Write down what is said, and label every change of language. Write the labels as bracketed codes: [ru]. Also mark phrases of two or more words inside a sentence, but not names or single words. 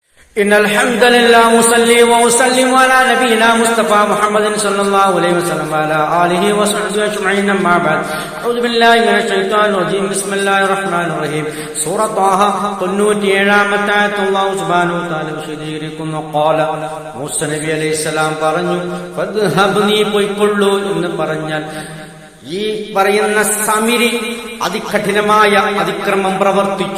[ar] إن الحمد لله وصلي وسلم على نبينا مصطفى محمد صلى الله عليه وسلم وعلى آله وصحبه أجمعين أما بعد أعوذ بالله من الشيطان الرجيم بسم الله الرحمن الرحيم [ml] സൂറ ത്വാഹ 97-ാമത്തെ ആയത്ത് അല്ലാഹു സുബ്ഹാനഹു വ തആല വിശദീകരിക്കുന്നു. ഖാല മൂസ നബി അലൈഹിസ്സലാം പറഞ്ഞു, ഫദ്ഹബ് നീ പോയിക്കൊള്ളൂ എന്ന് പറഞ്ഞാൽ ഈ പറയുന്ന സമരി അതികഠിനമായ അതിക്രമം പ്രവർത്തിച്ചു.